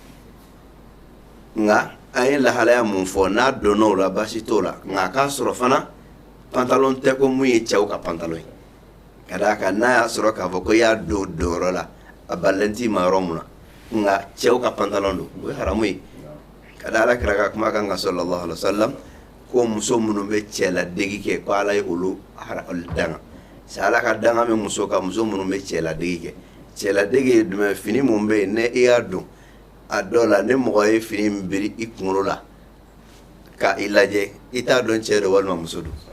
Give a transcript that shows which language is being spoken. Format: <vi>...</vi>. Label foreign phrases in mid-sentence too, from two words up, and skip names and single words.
<bm>nka an ye lahalaya mun fɔ n'a donn'o la baasi t'o la nka a k'a sɔrɔ fana pantalon tɛ ko mun ye cɛw ka pantalon ye ka d'a kan n'a y'a sɔrɔ k'a fɔ ko i y'a don yɔrɔ la a balilen t'i ma yɔrɔ mun na nka cɛw ka pantalon don o ye haramu ye ka da Alakira ka kuma kan</bm> <ar>صلى الله عليه وسلم</ar> <bm>ko muso minnu bɛ cɛladegi kɛ ko ala ye olu danga c'est ala ka danga bɛ muso ka muso minnu bɛ cɛladegi kɛ cɛladegi ye jumɛn fini mun bɛ yen ne i y'a don a dɔw la ni mɔgɔ ye fini min biri i kunkolo la ka i lajɛ i t'a dɔn cɛ do walima muso do</bm>